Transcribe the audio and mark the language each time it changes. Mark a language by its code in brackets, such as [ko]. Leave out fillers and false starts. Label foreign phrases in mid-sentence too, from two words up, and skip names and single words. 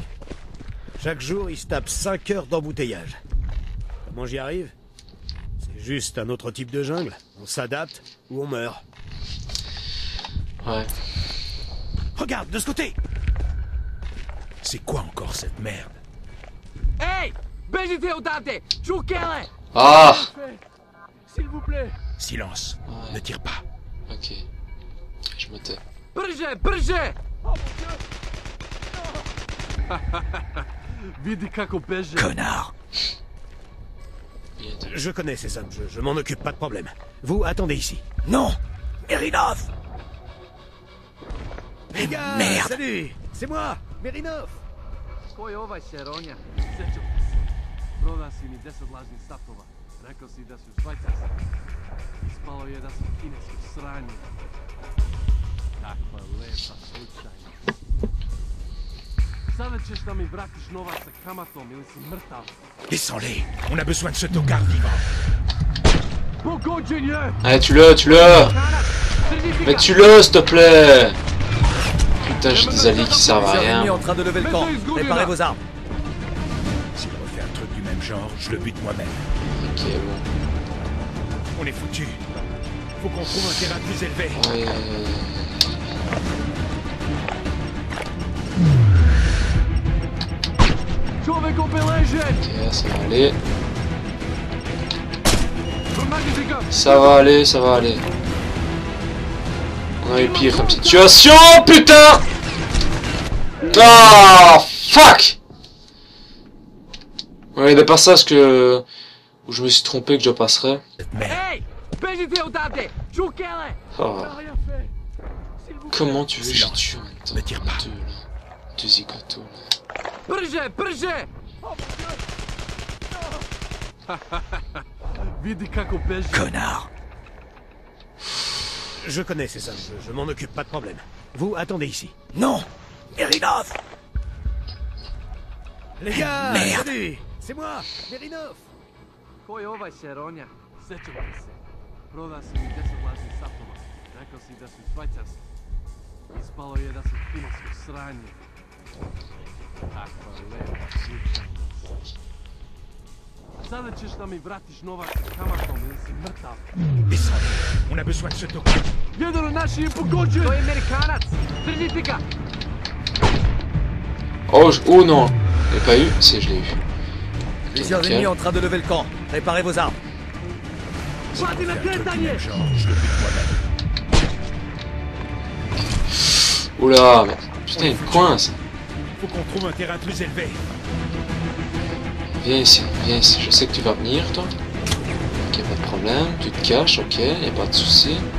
[fr] Chaque jour, il se tape 5 heures d'embouteillage. Comment j'y arrive? C'est juste un autre type de jungle. On s'adapte ou on meurt. Ouais. Regarde, de ce côté! C'est quoi encore cette merde? [sr] Hey! Bežite odavde! Čukele! Ah! [fr] S'il vous plaît! Silence. Ouais. Ne tire pas. Ok. Je me tais. [sr] Brže, brže! Vidi kako beže. [fr] Connard. Bien dit. Je connais ces hommes, je m'en occupe, pas de problème. Vous, attendez ici. Non. Merinov. Les gars, Merde. salut. C'est moi, Merinov. [sr] Ko je ovaj Šeronja? Sećam se. Prodao si mi 10 lažnih satova. Rekao si da su švajcarski. Ispalo je da su kineski sranje. Kakva lepa slučajnost. Sada ćeš da mi vratiš novac sa kamatom ili si mrtav. [fr] Descends-les. On a besoin de ce tocard vivant. [sr] Pogođen je! [fr] Allez, tue-le! Mais tue-le, s'il te plaît! Putain, j'ai des alliés qui servent à Plusieurs ennemis rien. en train de lever le camp. Préparez vos armes. S'il refait un truc du même genre, je le bute moi-même. Ok, bon. On est foutu. Faut qu'on trouve un terrain plus élevé. Ouais. [sr] Čovek obeležen! [fr] Ok, ça va aller. [sr] Pronađite ga! [fr] Ça va aller, ça va aller. On a eu pire comme situation, putain! [en] Ah, fuck! [fr] Ouais, il y a des passages où je me suis trompé que je passerais. Merde. [sr] Ej! Bežite odavde! Čukele! [fr] Oh. Comment tu veux que je Silence. tue en même temps? Ne tire pas. Deux, là. Deux zigotos, là. [sr] Brže, brže! Vidi kako beže. [fr] Connard. Je connais ces hommes, je m'en occupe, pas de problème. Vous, attendez ici. Non. Merinov. Les gars, Merde. salut. C'est moi, Merinov. [sr] Ko je ovaj Šeronja? Sećam te se. Prodao si mi 10 lažnih satova. Rekao si da su švajcarski. Ispalo je da su kinesko sranje. Kakva lepa slučajnost. Sada ćeš da mi vratiš novac sa kamatom ili si mrtav. [fr] Descends-les. On a besoin de ce tocard. [sr] Jedan od naših je pogođen! To je Amerikanac! Držite ga! [fr] Oh, oh non! Je l'ai pas eu? Si, je l'ai eu. Plusieurs Ok. ennemis en train de lever le camp. Préparez vos armes. [sr] Hvala na [fr] Un truc du [sr] kretanje! [fr] même genre, je le bute moi-même. Oula, mais putain, il me coince. Faut qu'on trouve un terrain plus élevé. Viens ici, je sais que tu vas venir, toi. Ok, pas de problème, tu te caches, ok, y a pas de souci.